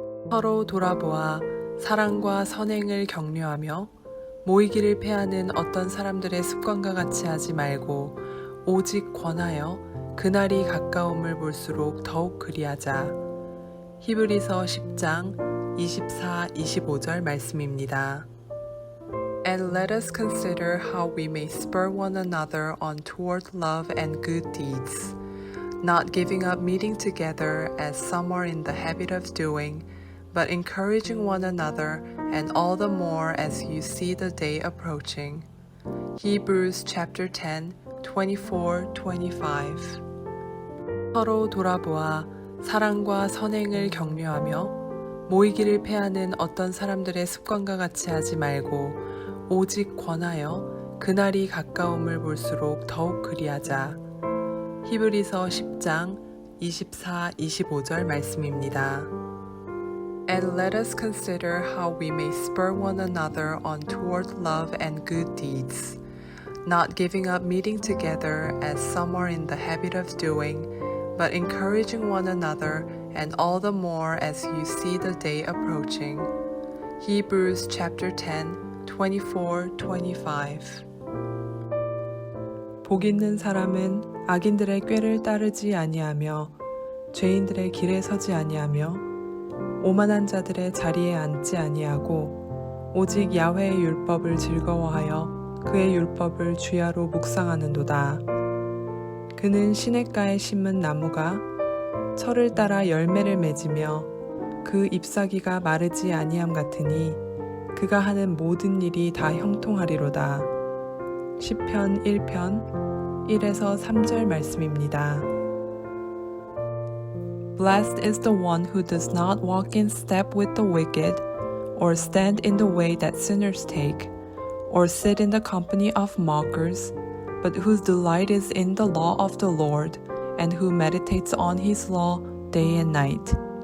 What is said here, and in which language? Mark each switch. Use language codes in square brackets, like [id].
[ko] 서로 돌아보아 사랑과 선행을 격려하며 모이기를 패하는 어떤 사람들의 습관과 같이 하지 말고 오직 권하여 그날이 가까움을 볼수록 더욱 그리하자. 히브리서 10장 24, 25절 말씀입니다. [en] And let us consider how we may spur one another on toward love and good deeds, not giving up meeting together as some are in the habit of doing, but encouraging one another, and all the more as you see the day approaching. Hebrews chapter 10, 24-25. [ko] 서로 돌아보아 사랑과 선행을 격려하며 모이기를 패하는 어떤 사람들의 습관과 같이 하지 말고 오직 권하여 그날이 가까움을 볼수록 더욱 그리하자. 히브리서 10장 24, 25절 말씀입니다. [en] And let us consider how we may spur one another on toward love and good deeds, not giving up meeting together as some are in the habit of doing, but encouraging one another, and all the more as you see the day approaching. Hebrews chapter 10, 24-25. [ko] 복 있는 사람은 악인들의 꾀를 따르지 아니하며 죄인들의 길에 서지 아니하며 오만한 자들의 자리에 앉지 아니하고 오직 야훼의 율법을 즐거워하여 그의 율법을 주야로 묵상하는도다. 그는 시냇가에 심은 나무가 철을 따라 열매를 맺으며 그 잎사귀가 마르지 아니함 같으니 그가 하는 모든 일이 다 형통하리로다. 시편 1편 1에서 3절 말씀입니다. [en] Blessed is the one who does not walk in step with the wicked, or stand in the way that sinners take, or sit in the company of mockers, but whose delight is in the law of the Lord, and who meditates on his law day and night.